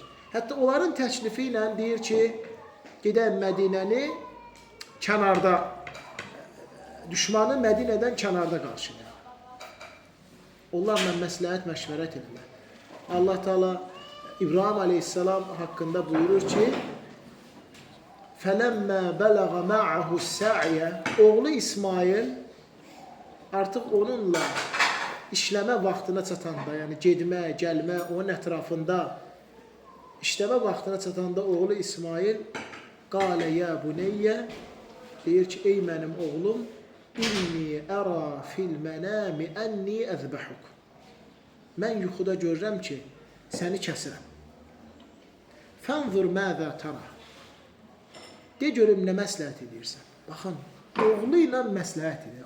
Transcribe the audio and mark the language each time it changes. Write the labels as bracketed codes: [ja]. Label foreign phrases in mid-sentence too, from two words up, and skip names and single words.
[az] Hətta onların təklifi ilə deyir ki, gedək Mədinəni kənarda, düşmanı Mədinədən kənarda qarşılayır. Onlarla məsləhət, məşvərət edirlər. Allah Teala İbrahim aleyhisselam haqqında buyurur ki, [ar] فَلَمَّا بَلَغَ مَعَهُ السَّعْيَ [az] Oğlu İsmail artıq onunla işləmə vaxtına çatanda, yəni gedmə, gəlmə, onun ətrafında işləmə vaxtına çatanda oğlu İsmail [ar] قَالَ يَا بُنَيَّ [az] deyir ki, ey mənim oğlum, [ar] إني أرى في المنام أني أذبحك. [az] Mən yuxuda görürəm ki, səni kəsirəm. [ar] فانظر ماذا ترى. [az] De görüm, nə məsləhət edirsən? Baxın, oğlu ilə məsləhət edir.